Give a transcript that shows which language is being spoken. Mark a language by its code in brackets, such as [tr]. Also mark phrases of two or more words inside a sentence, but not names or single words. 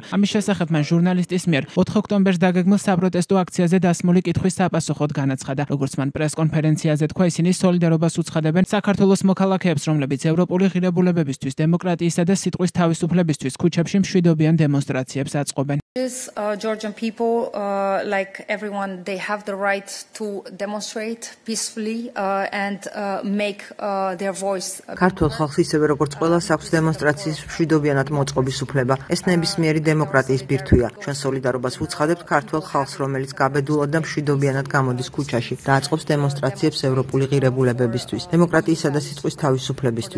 [ka] ამის შესახებ მან ჟურნალისტის მიერ 4 ოქტომბერს დაგეგმილ საპროტესტო აქციაზე დასმული კითხვის საპასუხოდ განაცხადა. როგორც მან პრეს-კონფერენციაზე თქვა, ისინი სოლიდარობას უცხადებენ საქართველოს მოქალაქეებს, რომლებიც ევროპული ღირებულებებისთვის, დემოკრატიისა და სიტყვის თავისუფლებისთვის ქუჩებში მშვიდობიან დემონსტრაციებს აწყობენ. [en] Georgian people, like everyone, they have the right to demonstrate peacefully and make their voice. [ka] ქართულ ხალხს ისევე როგორც ყველას აქვს დემონსტრაციის მშვიდობიანად მოწყობის უფლება. ეს ნებისმიერი დემოკრატიის ბირთვია. ჩვენ სოლიდარობას ვუცხადებთ ქართულ ხალხს, რომელიც გაბედულად და მშვიდობიანად გამოდის ქუჩაში და აწყობს დემონსტრაციებს ევროპული ღირებულებებისთვის, დემოკრატიისა და სიტყვის თავისუფლებისთვის.